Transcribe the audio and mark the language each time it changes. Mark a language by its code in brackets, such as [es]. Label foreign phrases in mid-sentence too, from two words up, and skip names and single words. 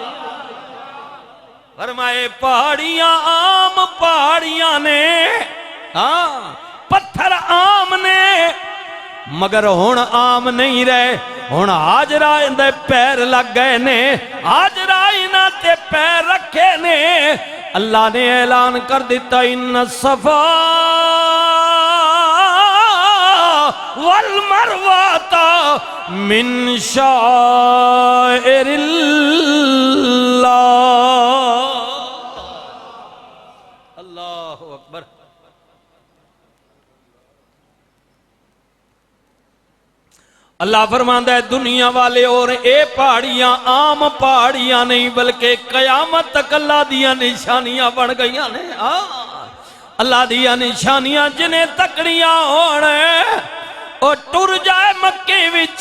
[pa] فرمائے پہاڑیاں عام پہاڑیاں نے، ہاں پتھر عام نے، مگر ہن عام نہیں رہے. ہن ہاجرہ ایندے پیر لگ گئے نے، ہاجرہ انہاں تے پیر رکھے نے. اللہ نے اعلان کر دتا [ar] إن الصفا والمروة من شعائر الله. الله أكبر. [pa] اللہ فرماندا ہے دنیا والے اور اے پہاڑیاں عام پہاڑیاں نہیں بلکہ قیامت تک اللہ دیاں نشانیاں بن گئی نے. اللہ دیاں نشانیاں جنہاں تکڑیاں ہون اور ٹر جائے مکے وچ.